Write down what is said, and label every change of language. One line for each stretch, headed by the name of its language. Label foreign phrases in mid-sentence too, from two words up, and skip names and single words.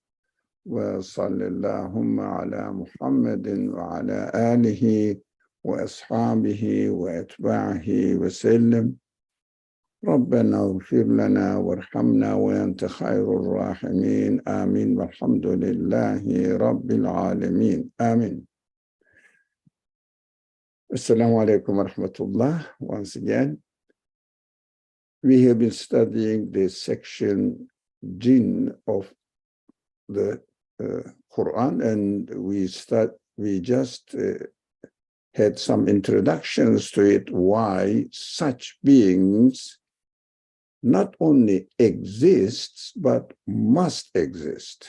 Arabic: وصلى الله على محمد وعلى آله وأصحابه وأتباعه وسلم. ربنا اغفر لنا وارحمنا وأنت خير الراحمين. Amin. والحمد لله رب العالمين. Amin. السلام عليكم ورحمة الله.
English: Once again, we have been studying the section Jinn of the Qur'an, and we just had some introductions to it, why such beings not only exists, but must exist.